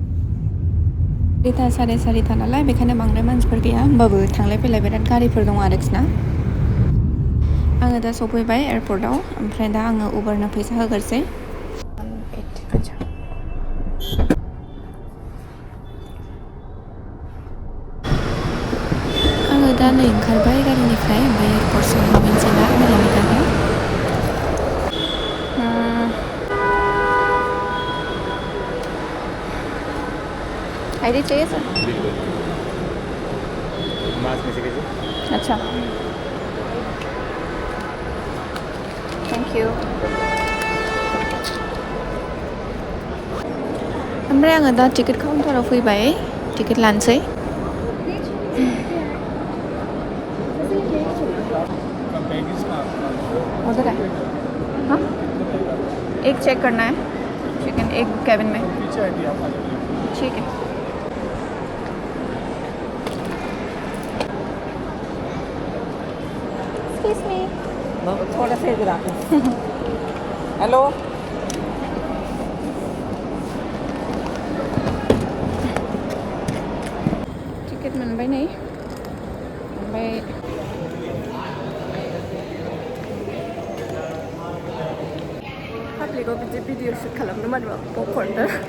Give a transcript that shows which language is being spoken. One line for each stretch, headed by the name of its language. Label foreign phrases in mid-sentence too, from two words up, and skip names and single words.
Bodo: 4:30 नालाय बेखायनो बांद्राय मानसिफोर गैया होमबाबो थांलाय फैलाय बिराद गारिफोर दं आरोखि ना आङो दा सफैबाय एयारपर्टआव ओमफ्राय दा आङो उबारनो फैसा होग्रोसै आङो दा नै ओंखारबाय गारिनिफ्राय ओमफ्राय एयारपर्टसिम मोनसे दा नायलांबाय थादों
Hindi: आईडी चाहिए सर अच्छा
English: thank you
Bodo: ओमफ्राय आङो दा टिकेट काउन्टाराव फैबाय टिकेट लानोसै
Hindi: उधर है हाँ एक चेक करना है चिकन एक कैबिन में ठीक है
English: Excuse me
Hindi: थोड़ा सा इधर आके हेलो
Bodo: टिकेट मोनबाय नै ओमफ्राय पाब्लिकआव बिदि भिडिअ शुट खालामनो मानोबा पपकर्नफोर